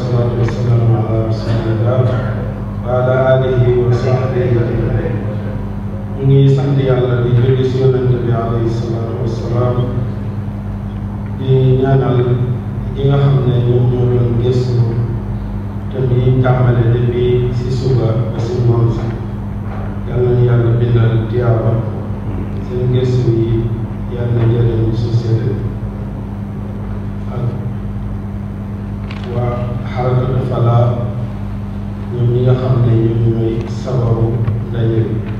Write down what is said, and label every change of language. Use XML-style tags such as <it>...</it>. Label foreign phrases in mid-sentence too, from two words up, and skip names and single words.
<ar>والسلام على رسول الله وعلى آله وصحبه أجمعين.</ar> <wo>ñu ngi sant yàlla di julli si yonent bi</wo> <ar>عليه الصلاة والسلام</ar> <wo>di ñaanal ñi nga xam ne ñoom ñoo doon gëstu te ñuy tàmbale depuis si suba ba si ngoon sax yàlla na yàlla bindal tiyaaba seen gëstu yi yàlla na jëriñ société bi ak waa Harakatu Falaa ñoom ñi nga xam ne ñoom ñooy sababu ndaje bi.</wo>